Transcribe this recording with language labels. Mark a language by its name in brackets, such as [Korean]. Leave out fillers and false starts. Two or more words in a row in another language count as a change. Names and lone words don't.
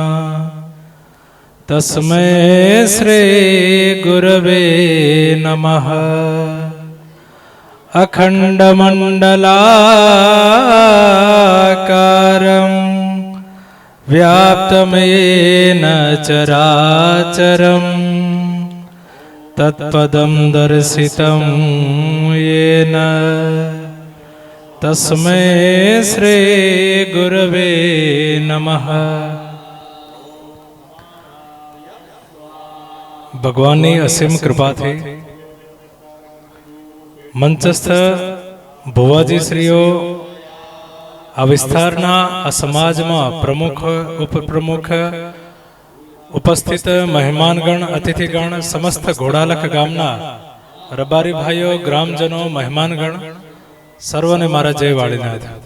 [Sanskrit] तस्मै श्री गुरवे नमः अखण्डमण्डलाकारम् व्याप्तमेन चराचरं तत्पदं दर्शितं येन तस्मै श्री गुरवे नमः। [Gujarati] ભગવાનની અસીમ કૃપાથી મંચસ્થ ભુવાજીશ્રીઓ આ વિસ્તારના આ સમાજમાં પ્રમુખ ઉપપ્રમુખ ઉપસ્થિત મહેમાનગણ અતિથિગણ સમસ્ત ઘોડાલખ ગામના રબારી ભાઈઓ ગ્રામજનો મહેમાનગણ સર્વને મારા જય વાળીનાથ।